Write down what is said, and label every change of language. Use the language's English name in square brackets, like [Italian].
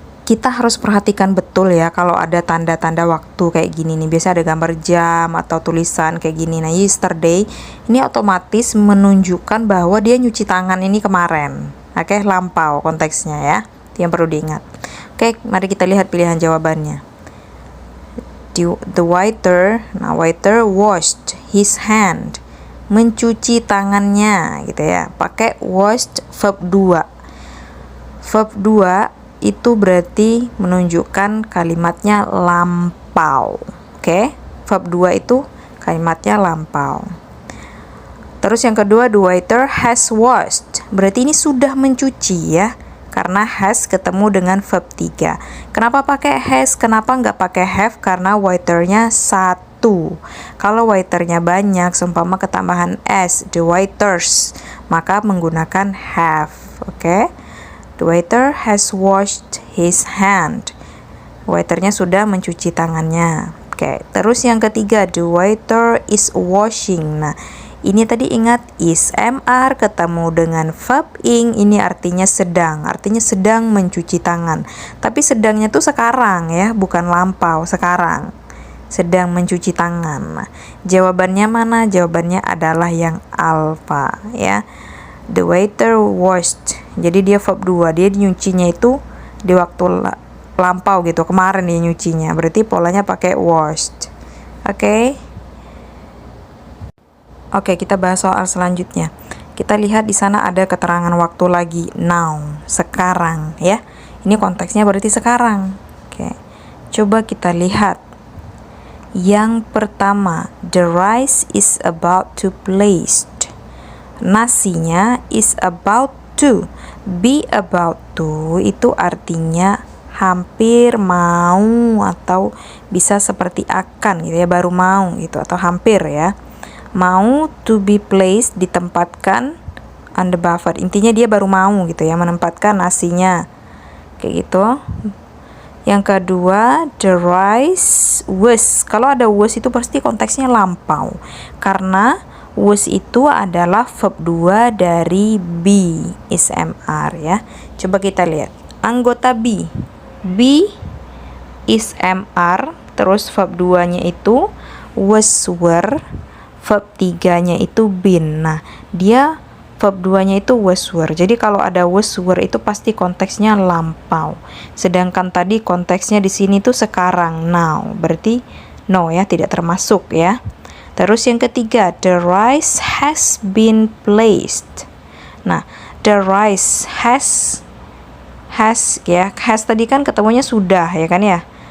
[Indonesian] kita harus perhatikan betul ya kalau ada tanda-tanda waktu kayak gini nih. Biasa ada gambar jam atau tulisan kayak gini. Nah, yesterday ini otomatis menunjukkan bahwa dia nyuci tangan ini kemarin. Oke, lampau konteksnya ya. Itu yang perlu diingat. Oke, mari kita lihat pilihan jawabannya. [English] The waiter, nah waiter washed his hand. [Indonesian] Mencuci tangannya gitu ya. Pakai washed verb 2. Verb 2 itu berarti menunjukkan kalimatnya lampau. Oke, verb 2 itu kalimatnya lampau. Terus yang kedua, [English] the waiter has washed. [Indonesian] Berarti ini sudah mencuci ya, karena has ketemu dengan verb 3. Kenapa pakai has? Kenapa nggak pakai have? Karena waiternya satu. Kalau waiternya banyak, seumpama ketambahan s, the waiters, maka menggunakan have. Oke. [English] The waiter has washed his hand. [Indonesian] Waiternya sudah mencuci tangannya. Oke, terus yang ketiga, [English] the waiter is washing. [Indonesian] Nah, ini tadi ingat is MR ketemu dengan verb ing, ini artinya sedang mencuci tangan. Tapi sedangnya tuh sekarang ya, bukan lampau, sekarang. Sedang mencuci tangan. Nah, jawabannya mana? Jawabannya adalah yang alfa ya. [English] The waiter washed. [Indonesian] Jadi dia verb 2, dia nyucinya itu di waktu lampau gitu, kemarin dia nyucinya. Berarti polanya pakai washed. Oke. Oke, kita bahas soal selanjutnya. Kita lihat di sana ada keterangan waktu lagi, now, sekarang ya. Ini konteksnya berarti sekarang. Oke. Coba kita lihat. Yang pertama, [English] the rice is about to placed. Nasinya is about to. [Indonesian] Be about to itu artinya hampir mau atau bisa seperti akan gitu ya, baru mau gitu atau hampir ya. [English] Mau to be placed, ditempatkan on the buffet. [Indonesian] Intinya dia baru mau gitu ya, menempatkan nasinya. Kayak gitu. Yang kedua, [English] the rice was. [Indonesian] Kalau ada was itu pasti konteksnya lampau. Karena was itu adalah verb 2 dari be, is MR ya. Coba kita lihat. Anggota be. Be is MR, terus verb 2-nya itu was were, verb 3-nya itu been. Nah, dia verb 2-nya itu was were. Jadi kalau ada was were itu pasti konteksnya lampau. Sedangkan tadi konteksnya di sini tuh sekarang, now. Berarti no ya, tidak termasuk ya. Terus yang ketiga, [English] the rice has been placed. [Indonesian] Nah, [English] the rice has [Indonesian] ya, has tadi kan ketemunya sudah ya kan ya.